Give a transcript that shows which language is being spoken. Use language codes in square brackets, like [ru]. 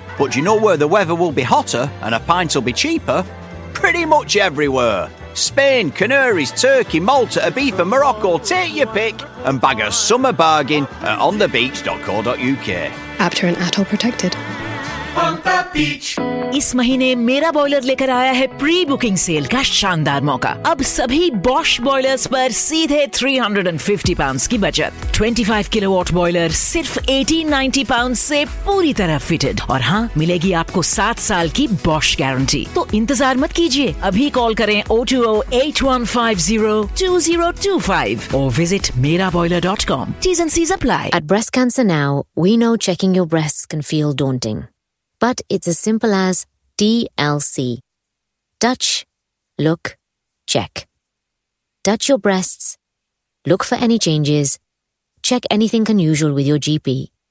[en] But you know where the weather will be hotter and a pint will be cheaper? Pretty much everywhere. Spain, Canaries, Turkey, Malta, Ibiza, Morocco, take your pick and bag a summer bargain at onthebeach.co.uk. Apter and Atoll protected. On the beach. [hi] इस महीने मेरा boiler लेकर आया है pre booking cell का शानदार मौका. अब सभी बॉश बॉयलर्स पर सीधे £350 की बचत. 25 किलोवाट बॉयलर सिर्फ £1,890 से पूरी तरह फिटेड. और हाँ, मिलेगी आपको 7 साल की बॉश गारंटी. तो इंतजार मत कीजिए, अभी कॉल करें 0208150-2025 और visit meraboiler.com. [en] T's and C's apply. At Breast Cancer Now, we know checking your breasts can feel daunting. But it's as simple as DLC. Dutch, look, check. Dutch your breasts, look for any changes, check anything unusual with your GP.